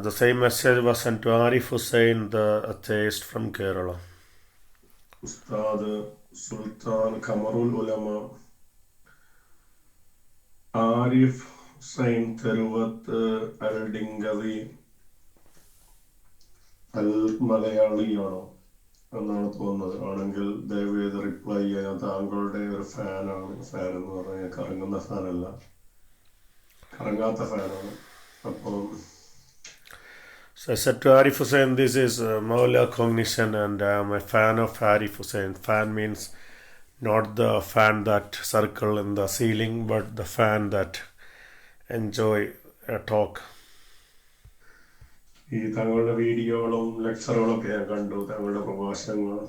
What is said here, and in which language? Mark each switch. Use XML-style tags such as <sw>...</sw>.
<en>The same message was sent to Arif Hussain, the atheist from Kerala.</en> <ml>ഉസ്താദ് സുൽത്താൻ ഖമറുൽ ഉലമ ആരിഫ് ഹുസൈൻ തെരുവത്ത് അൽ ഡിങ്കവി അൽ മലയാളിയാണോ എന്നാണ് തോന്നുന്നത്. ആണെങ്കിൽ ദയവേത് റിപ്ലൈ ചെയ്യാൻ. താങ്കളുടെ ഒരു ഫാനാണ്. ഫാൻ എന്ന് പറഞ്ഞാൽ കറങ്ങുന്ന ഫാനല്ല, കറങ്ങാത്ത ഫാനാണ്. അപ്പോൾ</ml> <en>So I said to Arif Hussain, this is Maula Cognition and I'm a fan of Arif Hussain. Fan means not the fan that circle in the ceiling, but the fan that enjoy a talk.</en> <ml>ഈ താങ്കളുടെ വീഡിയോകളും ലെക്ചറുകളൊക്കെ ഞാൻ കണ്ടു, താങ്കളുടെ പ്രഭാഷണങ്ങൾ.</ml>